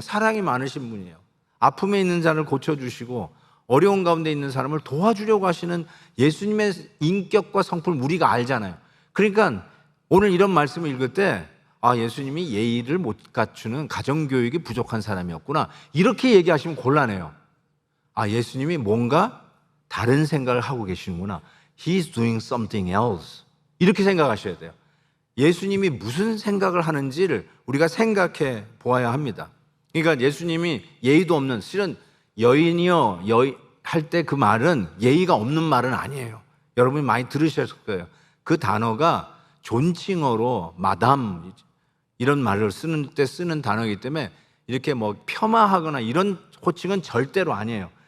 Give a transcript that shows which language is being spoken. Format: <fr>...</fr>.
<ko>사랑이 많으신 분이에요. 아픔에 있는 자를 고쳐주시고 어려운 가운데 있는 사람을 도와주려고 하시는 예수님의 인격과 성품을 우리가 알잖아요. 그러니까 오늘 이런 말씀을 읽을 때 예수님이 예의를 못 갖추는 가정교육이 부족한 사람이었구나, 이렇게 얘기하시면 곤란해요. 예수님이 뭔가 다른 생각을 하고 계시는구나.</ko> <en>He's doing something else.</en> <ko>이렇게 생각하셔야 돼요. 예수님이 무슨 생각을 하는지를 우리가 생각해 보아야 합니다. 그러니까 예수님이 예의도 없는, 실은 여인이여 할 때 그 말은 예의가 없는 말은 아니에요. 여러분이 많이 들으셨을 거예요. 그 단어가 존칭어로 마담 이런 말을 쓰는 때 쓰는 단어이기 때문에 이렇게 뭐 폄하하거나 이런 호칭은 절대로 아니에요.</ko>